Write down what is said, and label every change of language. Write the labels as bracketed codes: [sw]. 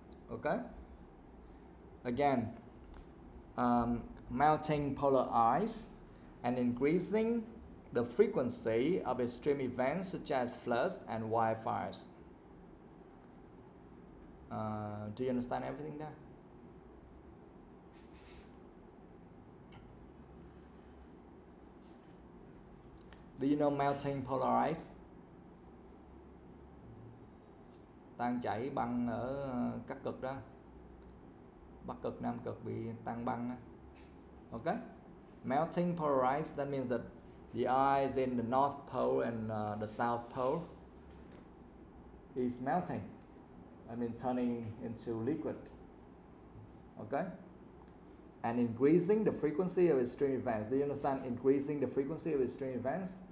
[en] Okay. Again, melting polar ice and increasing the frequency of extreme events such as floods and wildfires. Do you understand everything there? Do you know melting polar ice? [vi] Tan chảy băng ở các cực đó, Bắc cực, Nam cực bị tan băng đó. [en] Okay? Melting polar ice, that means that the ice in the North Pole and the South Pole is melting. I mean turning into liquid. Okay? And increasing the frequency of extreme events. Do you understand increasing the frequency of extreme events?